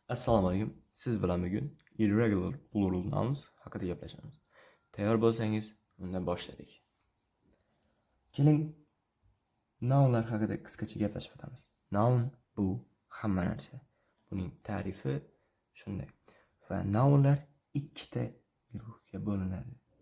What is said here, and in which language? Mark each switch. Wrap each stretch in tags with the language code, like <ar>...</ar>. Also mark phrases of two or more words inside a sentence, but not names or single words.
<uz>Assalomu alaykum. Siz bilan bugun</uz> <en>irregular plural nouns</en> <uz>haqida gaplashamiz. Tayyor bo'lsangiz, unda boshladik. Keling, nounlar haqida qisqacha gaplashib o'tamiz. Noun bu hamma narsa. Buning ta'rifi shunday. Va nounlar ikkita guruhga bo'linadi.</uz>